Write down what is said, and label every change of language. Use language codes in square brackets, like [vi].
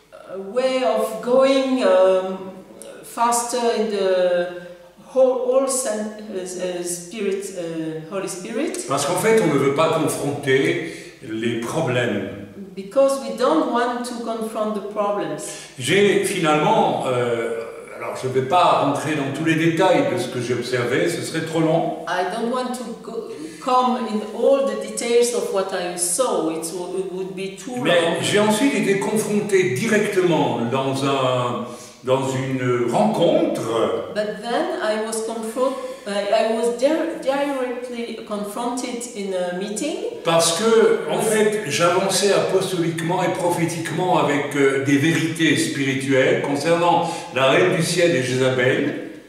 [en] A way of going faster in the whole Spirit, Holy Spirit. [fr] Parce qu'en fait, on ne veut pas confronter les problèmes. [en] Because we don't want to confront the problems. [fr] J'ai finalement, alors je ne vais pas entrer dans tous les détails de ce que j'ai observé, ce serait trop long. [en] I don't want to come in all the details of what I saw. It would be too long. [fr] Mais j'ai ensuite été confronté directement dans une rencontre. [en] But then I was directly confronted in a meeting. [fr] Parce que, en fait, j'avançais apostoliquement et prophétiquement avec des vérités spirituelles concernant la reine du ciel et Jézabel.